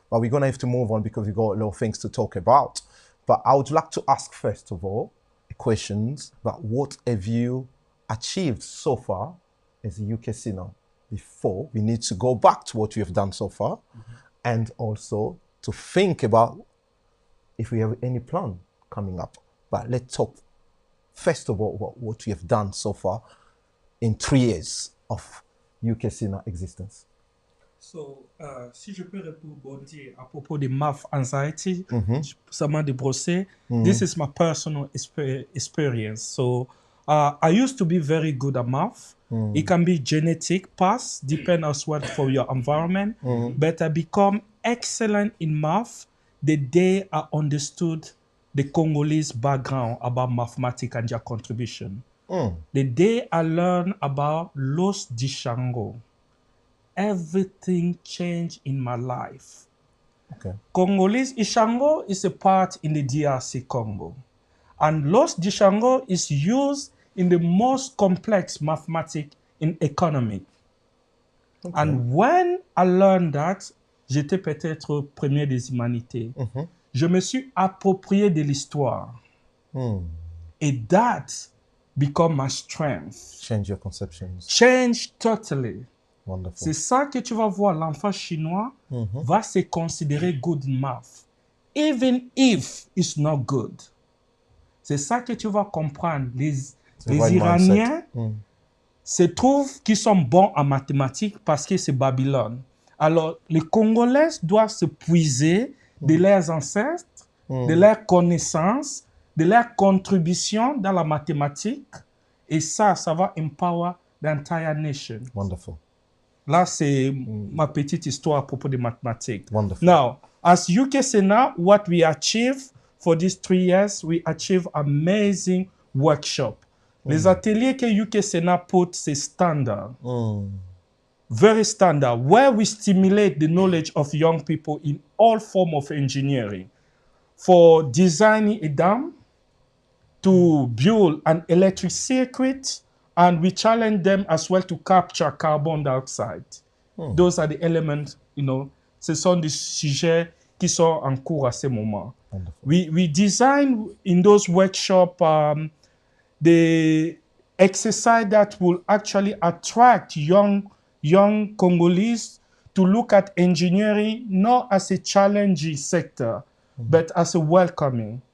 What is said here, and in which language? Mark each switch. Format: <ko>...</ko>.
<en>But we're gonna have to move on because we've got a lot of things to talk about. But I would like to ask, first of all, questions about what have you achieved so far as a Ukcena before we need to go back to what we have done so far, and also to think about if we have any plan coming up. But let's talk first of all about what we have done so far in 3 years of Ukcena existence.</en> <fr>So, si je peux répondre à propos de math anxiety, seulement de brosser,</fr> <en>this is my personal experience. So, I used to be very good at math. It can be genetic, past, depend on what for your environment. But I become excellent in math the day I understood the Congolese background about mathematics and their contribution. The day I learned about Los Dishango, everything changed in my life. Okay. Congolese Ishango is a part in the DRC Congo. And Los Dichango is used in the most complex mathematics in economy. Okay. And when I learned that,</en> <fr>j'étais peut-être premier des humanités. Je me suis approprié de l'histoire.</fr> <en>And that become my strength. Change your conceptions. Change totally. Wonderful.</en> <fr>C'est ça que tu vas voir, l'enfant chinois va se considérer</fr> <en>good in math, even if it's not good.</en> <fr>C'est ça que tu vas comprendre. Les Iraniens se trouvent qu'ils sont bons en mathématiques parce que c'est Babylone. Alors, les Congolais doivent se puiser de leurs ancêtres, de leurs connaissances, de leur contribution dans la mathématique. Et ça va</fr> <en>empower the entire nation. Wonderful.</en> <fr>Là, c'est ma petite histoire à propos des mathématiques.</fr> <en>Wonderful. Now, as Ukcena, what we achieve for these 3 years, we achieve amazing workshop.</en> <fr>Les ateliers que Ukcena put, c'est standard.</fr> <en>Very standard, where we stimulate the knowledge of young people in all forms of engineering. For designing a dam, to build an electric circuit, and we challenge them as well to capture carbon dioxide. Those are the elements,</en> <fr>ce sont des sujets qui sont en cours à ce moment.</fr> <en>We design in those workshops the exercise that will actually attract young Congolese to look at engineering not as a challenging sector, but as a welcoming.</en>